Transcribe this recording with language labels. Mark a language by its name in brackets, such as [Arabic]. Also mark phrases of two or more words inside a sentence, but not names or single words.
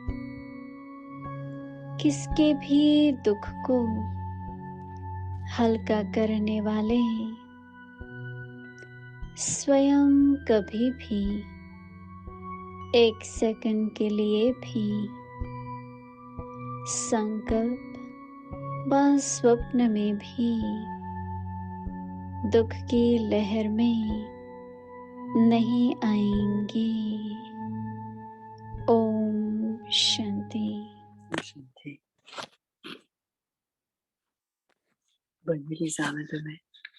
[Hindi] किसके भी दुख को हल्का करने वाले स्वयं कभी भी एक सेकंड के लिए भी संकल्प व स्वप्न में भी दुख की लहर में नहीं आएंगे। ओम शांति। Shanti. [French] Bonne nuit les âmes, à demain.